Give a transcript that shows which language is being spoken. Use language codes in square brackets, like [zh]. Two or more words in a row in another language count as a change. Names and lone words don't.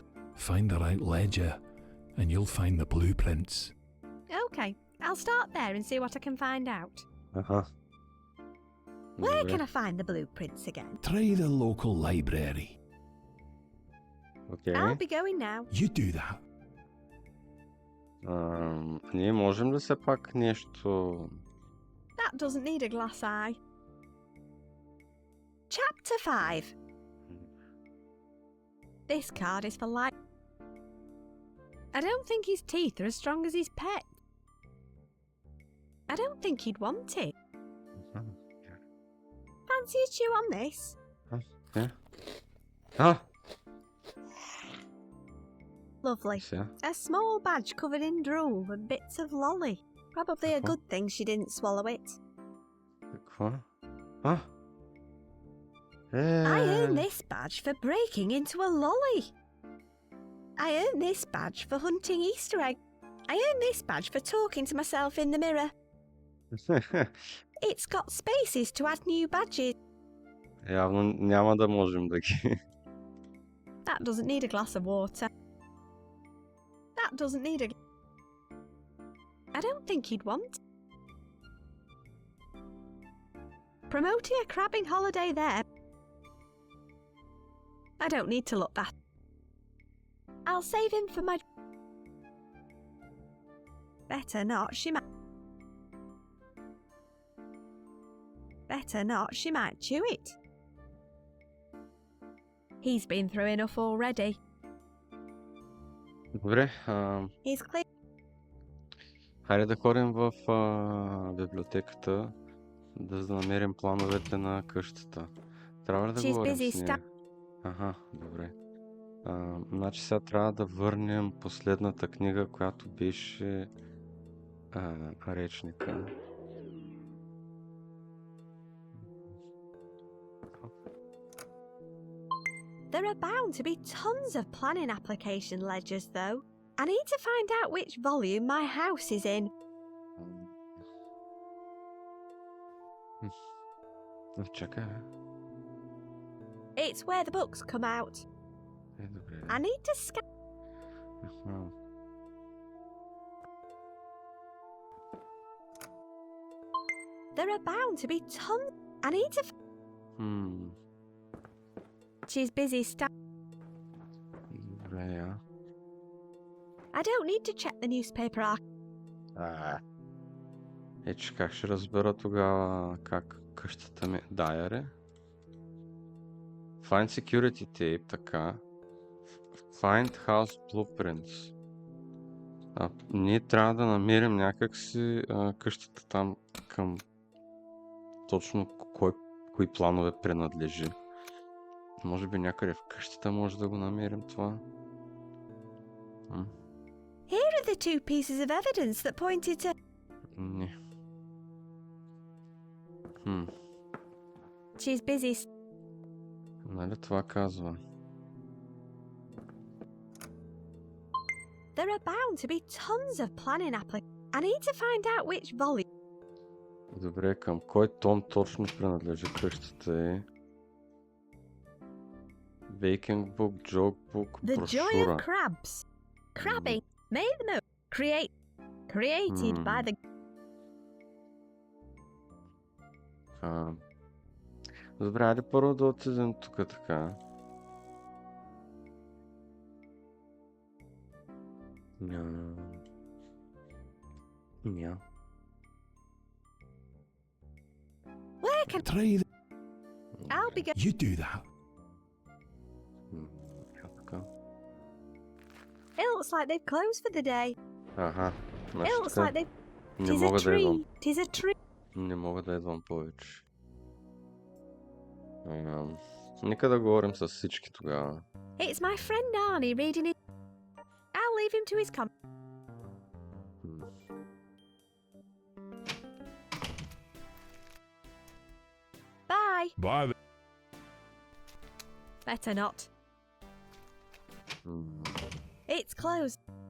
[en] Find the right ledger and you'll find the blueprints. Okay, I'll start there and see what I can find out. [bg] Ага. [en] Where [bg] Добре. [en] can I find the blueprints again? Try the local library. [bg] Окей. [en] I'll be going now. You do that. [bg] Ние можем ли все пак нещо... [en] That doesn't need a glass eye. Chapter 5. This card is for life. I don't think his teeth are as strong as his pet. I don't think he'd want it. Fancy a chew on this? Yeah. Ah! Lovely. [bg] Сега. [en] A small badge covered in drool and bits of lolly. Probably a [bg] Какво? [en] good thing she didn't swallow it. [bg] Какво? А! [en] I earned this badge for breaking into a lolly. I earned this badge for hunting Easter egg. I earned this badge for talking to myself in the mirror. It's got spaces to add new badges. [bg] Явно няма да можем да ги... [en] That doesn't need a glass of water. That doesn't need a... I don't think he'd want. Promoting a crabbing holiday there. I don't need to look that. I'll save him for my... Better not, she might... Better not, she might chew it. He's been through enough already. [bg] Добре, [en] He's clear. [bg] хайде да ходим в библиотеката Да намерим плановете на къщата. Трябва ли да [en] She's [bg] говорим [en] busy [bg] с нея? Ага, добре. Значи сега трябва да върнем последната книга, която беше речника. [en] There are bound to be tons of planning application ledgers, though. I need to find out which volume my house is in. [bg] Чакай, бе. [en] It's where the books come out. [bg] Добре. [en] I need to scan. There are bound to be tons. I need to. She's busy. [bg] Добре, я. [en] I don't need to check the newspaper [bg] Че как ще разбера тогава как къщата ми... [en] Diary. Find security tape, така. Find house blueprints. [bg] Ние трябва да намерим някакси къщата там към точно кои планове принадлежи. Може би някъде в къщата може да го намерим това. [en] Here are the two pieces of evidence that pointed to. [bg] Не. [en] She's busy. [bg] Нали това казва? [en] There are bound to be tons of planning applications. I need to find out which volume. [bg] Добре, към кой том точно принадлежи къщата е? [en] Baking book, joke book, The joy [bg] брошура. [en] of crabs. Crabbing. Made them created by the. [bg] Добре, айде първо да отидем тук така. [en] Where can Try that. I'll be You do that. [bg] Така. [en] It looks like they've closed for the day. [bg] Аха. [en] It looks like they've. [bg] Не [en] Tis a [bg] мога да идвам. [en] tree. Tis a tree. [bg] Не мога да идвам повече. Нека да говорим с всички тогава. [en] It's my friend Arnie reading it. I'll leave him to his Bye. Bye. Better not. It's closed.